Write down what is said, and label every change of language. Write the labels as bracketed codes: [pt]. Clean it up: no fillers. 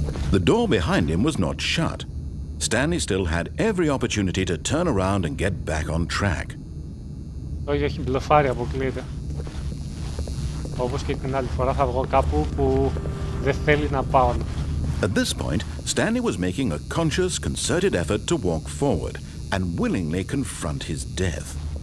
[en] The door behind him was not shut. Stanley still had every opportunity to turn around and get back on track. [el] Όχι, μπλοφάρει, αποκλείεται. Όπως και την άλλη φορά θα βγω κάπου που δεν θέλει να πάω. [en] At this point, Stanley was making a conscious, concerted effort to walk forward and willingly confront his death.